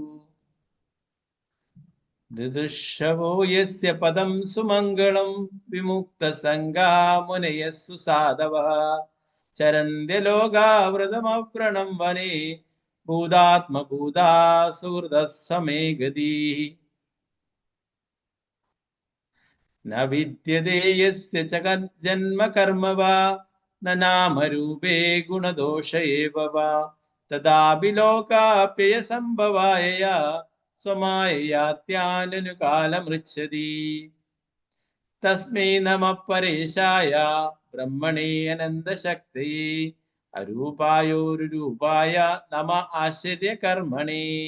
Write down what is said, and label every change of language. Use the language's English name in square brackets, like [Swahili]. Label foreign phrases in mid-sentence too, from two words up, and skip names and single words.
[Sanskrit] ദിദുഷവോ യസ്യ പദം സുമംഗളം വിമുക്തസംഗാ മുനയഃ സുസാധവഃ ചരന്ത്യലോകാവൃതമവ്രണം വനേ ഭൂതാത്മഭൂതാ സുഹൃദഃ സമേ ഗതീഃ. ന വിദ്യതേ യസ്യ ച ജന്മ കർമ്മ വാ ന നാമരൂപേ ഗുണദോഷ ഏവ വാ തദാപി ലോകാപ്യയസംഭവായ സ്വമായയാത്യാനനുകാലമൃച്ഛതി. തസ്മൈ നമഃ പരേശായ ബ്രഹ്മണേ അനന്തശക്തയേ അരൂപായോരുരൂപായ നമഃ ആശ്ചര്യകർമ്മണേ.